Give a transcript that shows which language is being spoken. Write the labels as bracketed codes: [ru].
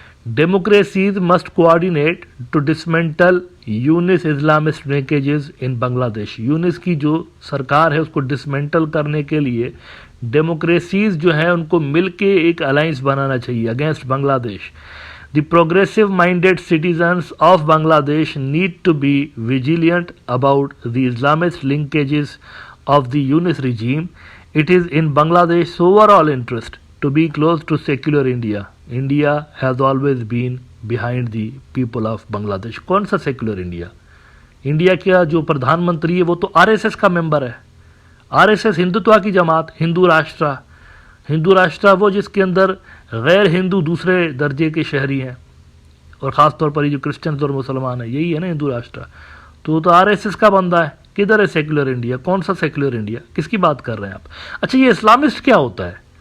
[en] Democracies must coordinate to dismantle Yunus Islamist linkages in Bangladesh. [ur] یونس کی جو سرکار ہے اس کو ڈسمنٹل کرنے کے لیے ڈیموکریسیز جو ہیں ان کو مل کے ایک الائنس بنانا چاہیے اگینسٹ بنگلہ دیش۔ [en] The progressive minded citizens of Bangladesh need to be vigilant about the Islamist linkages of the Yunus regime. It is in Bangladesh's overall interest to be close to secular India. India has always been behind the people of Bangladesh. [ur] کون سا secular India? India کا جو پردھان منتری ہے وہ تو RSS کا ممبر ہے۔ RSS Hindutva کی جماعت، ہندو راشٹرا وہ جس کے اندر غیر ہندو دوسرے درجے کے شہری ہیں، اور خاص طور پر یہ جو کرسچنز اور مسلمان ہیں یہی ہے نا ہندو راشٹرا، تو وہ تو RSS کا بندہ ہے۔ کدھر ہے سیکولر انڈیا؟ کون سا سیکولر انڈیا؟ کس کی بات کر رہے ہیں آپ؟ اچھا، یہ اسلامسٹ کیا ہوتا ہے؟